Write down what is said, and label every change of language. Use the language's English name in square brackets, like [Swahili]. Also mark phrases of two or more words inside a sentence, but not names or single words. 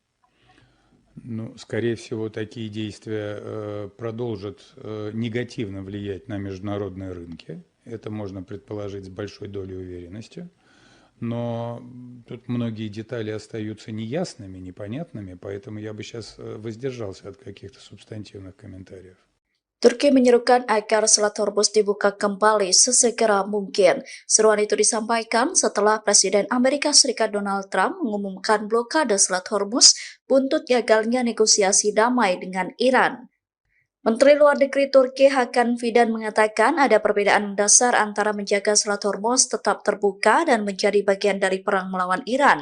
[Russian] Ну, скорее всего, такие действия продолжат негативно влиять на международные рынки. Это можно предположить с большой долей уверенности. Но тут многие детали остаются неясными, непонятными, поэтому я бы сейчас воздержался от каких-то субстантивных комментариев. [Indonesian] Turki menyerukan agar Selat Hormuz dibuka kembali sesegera mungkin. Seruan itu disampaikan setelah Presiden Amerika Serikat Donald Trump mengumumkan blokade Selat Hormuz buntut gagalnya negosiasi damai dengan Iran. Menteri Luar Negeri Turki Hakan Fidan mengatakan ada perbedaan dasar antara menjaga Selat Hormuz tetap terbuka dan menjadi bagian dari perang melawan Iran.